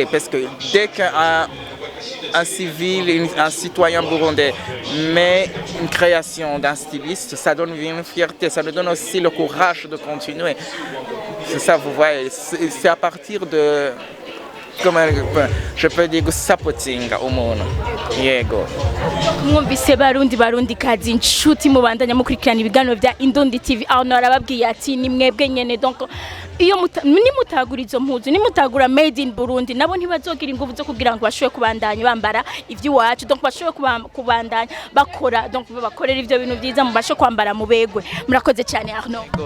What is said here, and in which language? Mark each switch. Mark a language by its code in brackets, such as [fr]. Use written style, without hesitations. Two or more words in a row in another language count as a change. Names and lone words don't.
[fr] Parce que dès qu'un civil, un citoyen burundais met une création d'un styliste, ça donne une fierté, ça nous donne aussi le courage de continuer. C'est ça, vous voyez, c'est à partir de... Comment je peux dire supporting [rn] umuntu yego mwumvise barundi kazi inshuti mubandanya mukurikirana ibiganiro bya Indundi TV aho narababwiye ati ni mwebwe nyene donc iyo nimutagura izo mpuzu nimutagura Made in Burundi nabo ntibazogira ingufu zo kugira ngo bashobore kubandanya bambara ivy'iwacu donc bashobore kubandanya bakora donc bakorera ivyo bintu byiza mubashe kwambara mubegwe murakoze cyane Arnaud